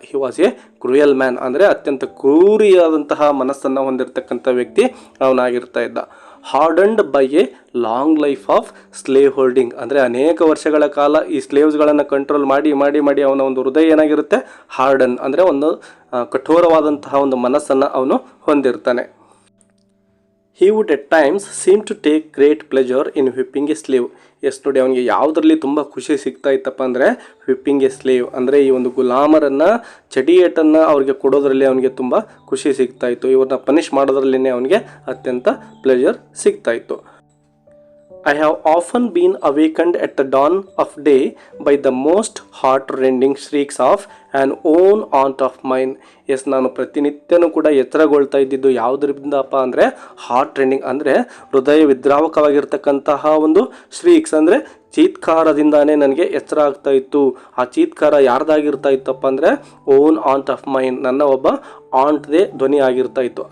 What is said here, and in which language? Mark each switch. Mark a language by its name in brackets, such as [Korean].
[English] he was a cruel man, [Kannada] ಅಂದರೆ ಅತ್ಯಂತ ಕ್ರೂರಿಯಾದಂತಹ ಮನಸ್ಸನ್ನು ಹೊಂದಿರತಕ್ಕಂಥ ವ್ಯಕ್ತಿ ಅವನಾಗಿರ್ತಾ ಇದ್ದ. [English] hardened by a long life of slave holding, [Kannada] ಅಂದರೆ ಅನೇಕ ವರ್ಷಗಳ ಕಾಲ ಈ ಸ್ಲೇವ್ಸ್ಗಳನ್ನು ಕಂಟ್ರೋಲ್ ಮಾಡಿ ಮಾಡಿ ಮಾಡಿ ಅವನ ಒಂದು ಹೃದಯ ಏನಾಗಿರುತ್ತೆ, ಹಾರ್ಡನ್ ಅಂದರೆ ಒಂದು ಕಠೋರವಾದಂತಹ ಒಂದು ಮನಸ್ಸನ್ನು ಅವನು ಹೊಂದಿರ್ತಾನೆ. [English] he would at times seem to take great pleasure in whipping a slave. [Kannada] S ನೋಡಿ, ಅವನಿಗೆ ಯಾವುದರಲ್ಲಿ ತುಂಬ ಖುಷಿ ಸಿಗ್ತಾ ಇತ್ತಪ್ಪ ಅಂದರೆ [English] whipping a slave, [Kannada] ಅಂದರೆ ಈ ಒಂದು ಗುಲಾಮರನ್ನು ಚಡಿಯೇಟನ್ನು ಅವ್ರಿಗೆ ಕೊಡೋದ್ರಲ್ಲಿ ಅವನಿಗೆ ತುಂಬ ಖುಷಿ ಸಿಗ್ತಾ ಇತ್ತು. ಇವ್ರನ್ನ ಪನಿಷ್ ಮಾಡೋದ್ರಲ್ಲೇ ಅವನಿಗೆ ಅತ್ಯಂತ ಪ್ಲೆಜರ್ ಸಿಗ್ತಾ ಇತ್ತು. [English] I have often been awakened at the dawn of day by the most heart-rending shrieks of an own aunt of mine. [Kannada] S, ನಾನು ಪ್ರತಿನಿತ್ಯನೂ ಕೂಡ ಎಚ್ಚರಗೊಳ್ತಾ ಇದ್ದಿದ್ದು ಯಾವುದರಿಂದಪ್ಪ ಅಂದರೆ ಹಾರ್ಟ್ ರೆಂಡಿಂಗ್ ಅಂದರೆ ಹೃದಯ ವಿದ್ರಾವಕವಾಗಿರ್ತಕ್ಕಂತಹ ಒಂದು ಶ್ರೀಕ್ಸ್ ಅಂದರೆ ಚೀತ್ಕಾರದಿಂದಾನೇ ನನಗೆ ಎಚ್ಚರ ಆಗ್ತಾ ಇತ್ತು. ಆ ಚೀತ್ಕಾರ ಯಾರ್ದಾಗಿರ್ತಾ ಇತ್ತಪ್ಪ ಅಂದರೆ [English] own aunt of mine, [Kannada] ನನ್ನ ಒಬ್ಬ ಆಂಟ್ದೇ ಧ್ವನಿ ಆಗಿರ್ತಾ ಇತ್ತು.